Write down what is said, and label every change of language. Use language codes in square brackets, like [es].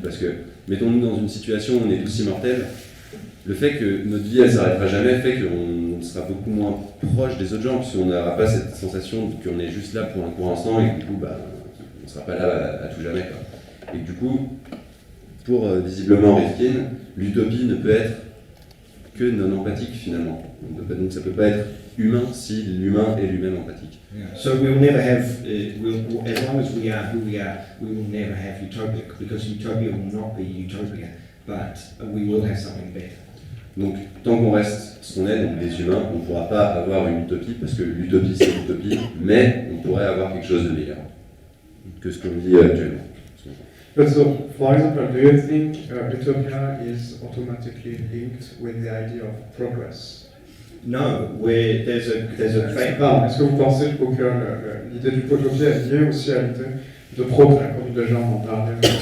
[fr] Parce que, mettons-nous dans une situation où on est tous immortels, le fait que notre vie, elle s'arrêtera jamais, fait qu'on sera beaucoup moins proche des autres gens, puisqu'on n'aura pas cette sensation qu'on est juste là pour un court instant, et que du coup, on ne sera pas là à tout jamais, quoi. Et du coup, pour visiblement Rifkin, l'utopie ne peut être que non empathique finalement. Donc ça ne peut pas être humain si l'humain est lui-même empathique. [en] Yeah. So we'll never have, as long as we are who we are, we will never have utopia, because utopia will not be utopia, but we will have something better. [fr] Donc tant qu'on reste ce qu'on est, donc des humains, on ne pourra pas avoir une utopie, parce que l'utopie c'est l'utopie, mais on pourrait avoir quelque chose de meilleur que ce qu'on vit actuellement. [en] But so, for example, do you think utopia is automatically linked with the idea of progress? No, where there's a fact. [fr] Est-ce que vous pensez que l'idée d'utopie est liée aussi à l'idée de progrès, comme déjà on en parlait